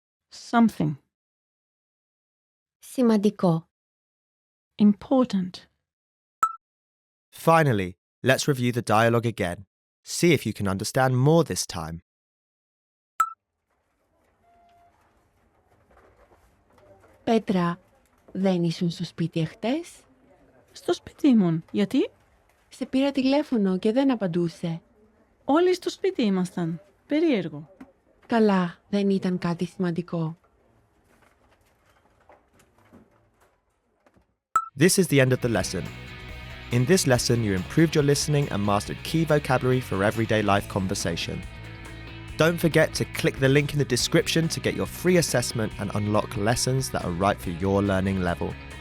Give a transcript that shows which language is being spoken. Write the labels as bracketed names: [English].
[English] Something. [Greek] Σημαντικό. [English] Important. Finally, let's review the dialogue again. See if you can understand more this time. [Greek] Πέτρα, δεν ήσουν στο σπίτι εχθές? Στο σπίτι ήμουν. Γιατί? Σε πήρα τηλέφωνο και δεν απαντούσε. Όλοι στο σπίτι ήμασταν. Περίεργο. Καλά, δεν ήταν κάτι σημαντικό. [English] This is the end of the lesson. In this lesson, you improved your listening and mastered key vocabulary for everyday life conversation. Don't forget to click the link in the description to get your free assessment and unlock lessons that are right for your learning level.